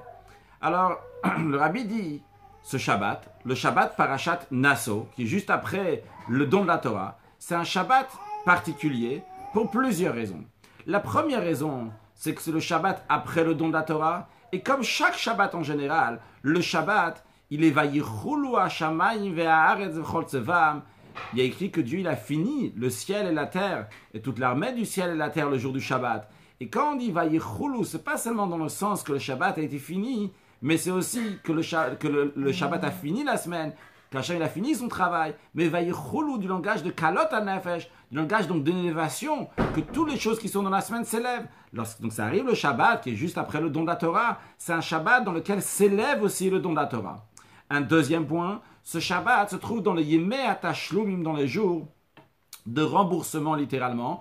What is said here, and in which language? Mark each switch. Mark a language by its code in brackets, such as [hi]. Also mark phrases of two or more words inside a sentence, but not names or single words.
[fr] Alors, le Rabbi dit, ce Shabbat, le Shabbat Parashat Naso, qui est juste après le don de la Torah, c'est un Shabbat particulier pour plusieurs raisons. La première raison, c'est que c'est le Shabbat après le don de la Torah, et comme chaque Shabbat en général, le Shabbat, il est [he] ויכלו השמים והארץ וכל צבאם. [fr] Il y a écrit que Dieu il a fini le ciel et la terre et toute l'armée du ciel et la terre le jour du Shabbat. Et quand on dit vayichulu, c'est pas seulement dans le sens que le Shabbat a été fini, mais c'est aussi que le Shabbat a fini la semaine, qu'Hachem il a fini son travail. Mais vayichulu du langage de [he] כלות הנפש, [fr] du langage donc d'élévation, que toutes les choses qui sont dans la semaine s'élèvent. Donc ça arrive le Shabbat qui est juste après le don de la Torah, c'est un Shabbat dans lequel s'élève aussi le don de la Torah. Un deuxième point, ce Shabbat se trouve dans les [he] ימי התשלומים, [fr] dans les jours de remboursement littéralement.